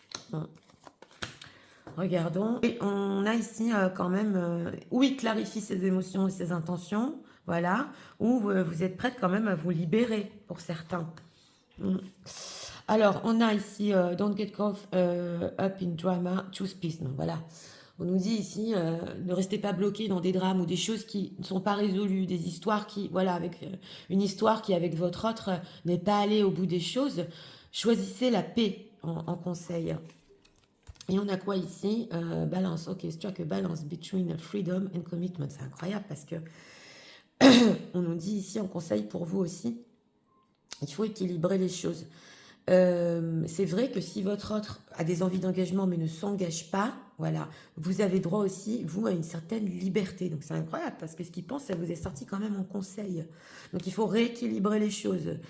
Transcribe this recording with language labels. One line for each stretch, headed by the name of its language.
French: Bon. Regardons. Et on a ici quand même, où il clarifie ses émotions et ses intentions, voilà, où vous êtes prête quand même à vous libérer pour certains. Alors, on a ici,
English: don't get caught up in drama, choose peace.
French: Donc, voilà. On nous dit ici, ne restez pas bloqués dans des drames ou des choses qui ne sont pas résolues, des histoires qui, voilà, avec une histoire qui, avec votre autre, n'est pas allée au bout des choses. Choisissez la paix en conseil. Et on a quoi ici?
English: Balance, ok, strike a balance between freedom and commitment.
French: C'est incroyable parce que on nous dit ici en conseil pour vous aussi, il faut équilibrer les choses. C'est vrai que si votre autre a des envies d'engagement mais ne s'engage pas, voilà, vous avez droit aussi, vous, à une certaine liberté. Donc c'est incroyable parce que ce qu'il pense, ça vous est sorti quand même en conseil. Donc il faut rééquilibrer les choses.